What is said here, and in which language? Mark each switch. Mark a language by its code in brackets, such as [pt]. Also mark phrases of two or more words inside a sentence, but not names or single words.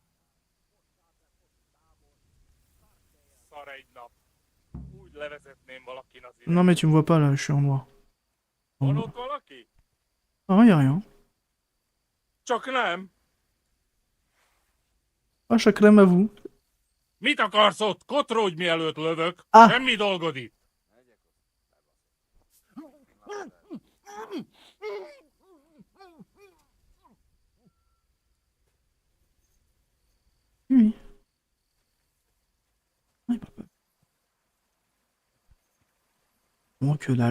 [fr] Non mais tu me vois pas là, je suis en noir. Ah, y'a rien. Ah, chacun à vous. [hu] Mit akarsz ott? Kotródj, mielőtt lövök. Ah. Semmi dolgod itt. [fr] Oui. Bon, que dalle.